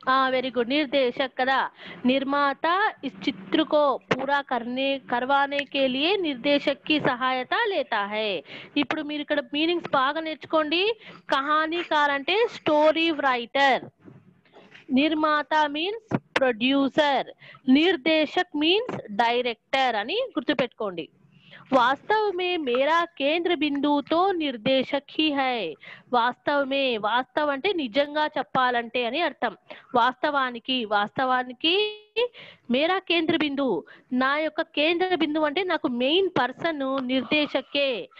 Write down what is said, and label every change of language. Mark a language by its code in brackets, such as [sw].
[hi] Very good, निर्देशक కదా. निर्माता इस चित्र को पूरा करवाने के लिए निर्देशक की सहायता लेता है. [te] ఇప్పుడు మీరు ఇక్కడ మీనింగ్స్ బాగా నేర్చుకోండి. కహానీకార్ అంటే స్టోరీ రైటర్, నిర్మాత మీన్స్ ప్రొడ్యూసర్, నిర్దేశక్ మీన్స్ డైరెక్టర్ అని గుర్తుపెట్టుకోండి. [hi] वास्तव में मेरा केंद्र बिंदु तो निर्देशक ही है. వాస్తవ మే, [te] వాస్తవ అంటే నిజంగా చెప్పాలంటే అని అర్థం. వాస్తవానికి [hi] మేరా కేంద్ర బిందు, [te] నా యొక్క కేంద్ర బిందువు అంటే నాకు మెయిన్ పర్సన్ నిర్దేశకే.